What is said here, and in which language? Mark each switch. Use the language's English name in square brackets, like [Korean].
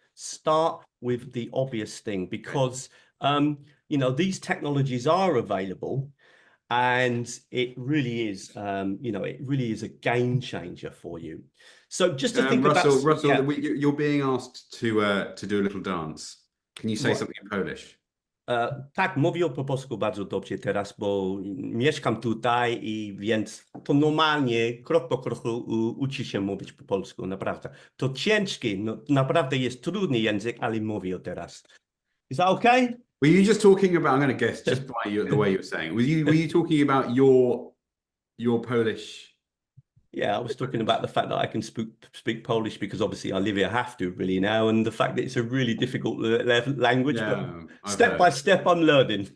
[English] Start with the obvious thing because, these technologies are available and it really is, it really is a game changer for you. So just to think Russell, about... Russell, you're being asked to do a little dance. Can you say something in Polish? [Polish] Tak, mówię po polsku bardzo dobrze teraz, bo mieszkam tutaj i więc to normalnie krok po kroku uczy się mówić po polsku, naprawdę. To ciężki, naprawdę jest trudny język, ale mówię teraz. [English] Is that okay? Were you just talking about, I'm going to guess just by the way you were saying, were you talking about your Polish? Yeah, I was talking about the fact that I can speak Polish because obviously I live here, have to really now, and the fact that it's a really difficult language, but step by step I'm learning.